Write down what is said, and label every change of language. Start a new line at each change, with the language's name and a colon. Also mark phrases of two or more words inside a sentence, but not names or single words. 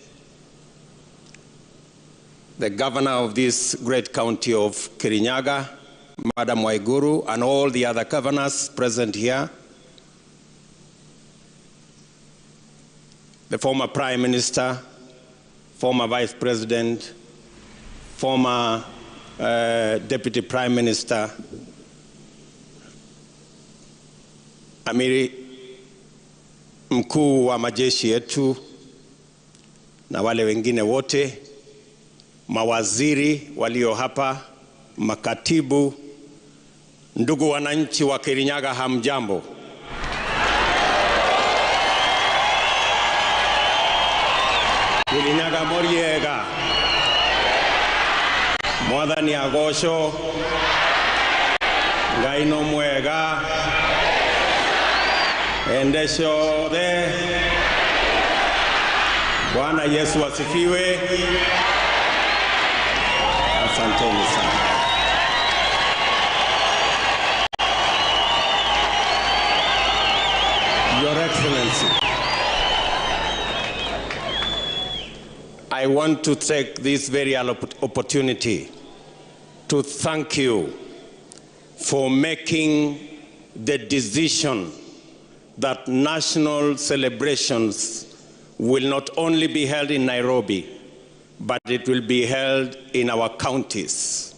English: the Governor of this great county of Kirinyaga, Madam Waiguru, and all the other governors present here, the former Prime Minister, former Vice President, former Deputy Prime Minister,
Swahili: Amiri mkuu wa majeshi yetu na wale wengine wote, mawaziri walio hapa, makatibu, ndugu wananchi wa Kirinyaga, hamjambo.
Kikuyu: Kirinyaga moriega, mwathani agosho, Ngai no mwega, endesho de,
Swahili: Bwana Yesu asifiwe. Asanteni sana.
English: Your Excellency, I want to take this very opportunity to thank you for making the decision that national celebrations will not only be held in Nairobi, but it will be held in our counties.